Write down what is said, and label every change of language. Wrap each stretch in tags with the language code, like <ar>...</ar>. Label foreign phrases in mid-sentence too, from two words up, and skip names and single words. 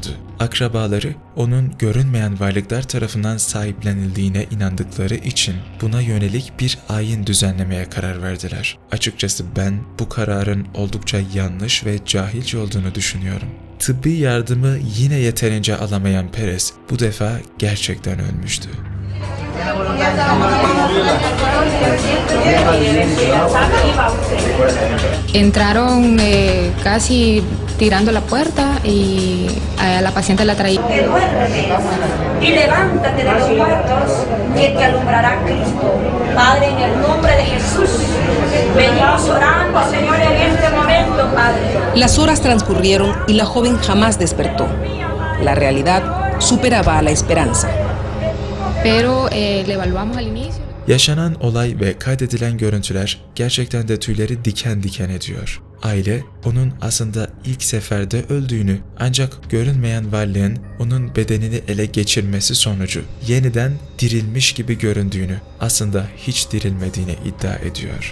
<tr>Akrabaları onun görünmeyen varlıklar tarafından sahiplenildiğine inandıkları için buna yönelik bir ayin düzenlemeye karar verdiler. Açıkçası ben bu kararın oldukça yanlış ve cahilce olduğunu düşünüyorum. Tıbbi yardımı yine yeterince alamayan Perez bu defa gerçekten ölmüştü.</tr> <es>Entraron casi tirando la puerta y a la paciente la traía. Y levántate de los muertos, que te alumbrará Cristo. Padre, en el nombre de Jesús, venimos orando, Señor, en este momento, Padre. Las horas transcurrieron y la joven jamás despertó. La realidad superaba a la esperanza. Pero le evaluamos al inicio.</es> <tr>Yaşanan olay ve kaydedilen görüntüler gerçekten de tüyleri diken diken ediyor. Aile onun aslında ilk seferde öldüğünü, ancak görünmeyen varlığın onun bedenini ele geçirmesi sonucu yeniden dirilmiş gibi göründüğünü, aslında hiç dirilmediğini iddia ediyor.</tr>